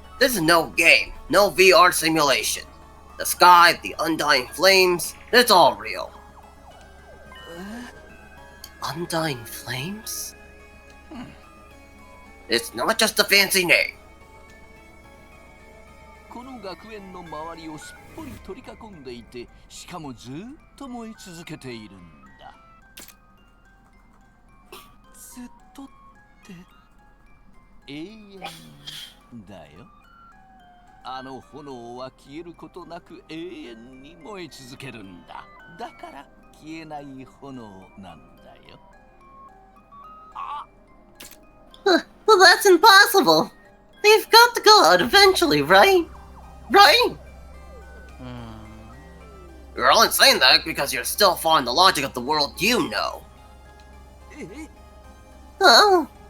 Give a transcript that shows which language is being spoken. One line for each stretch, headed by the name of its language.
English: This is no game, no VR simulation. The sky, the undying flames, it's all real. Undying flames? It's not just a fancy name.
Japanese: この学園の周りをすっぽり取り囲んでいて、しかもずっと燃え続けているんだ。ずっとって永遠だよ。あの炎は消えることなく永遠に燃え続けるんだ。だから消えない炎なんだよ。
English: Well, that's impossible. They've got to go out eventually, right? Right? You're only saying that because you're still following the logic of the world you know. Oh.